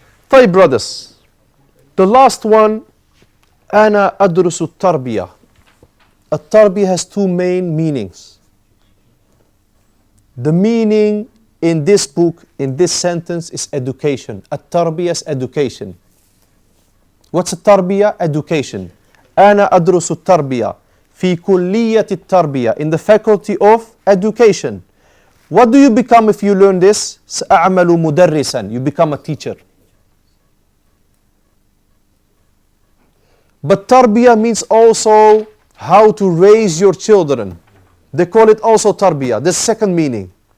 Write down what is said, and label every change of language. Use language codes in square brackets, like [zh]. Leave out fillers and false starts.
[en] طيب, brothers. The last one, [ar] أنا أدرس التربية. [en] التربية has two main meanings. The meaning in this book, in this sentence, is education. التربية is education. What's التربية? Education. [ar] أنا أدرس التربية في كلية التربية, [en] in the faculty of education. What do you become if you learn this? [ar] سأعمل مدرسا. [en] You become a teacher. But tarbiyah means also how to raise your children. They call it also tarbiyah. The second meaning.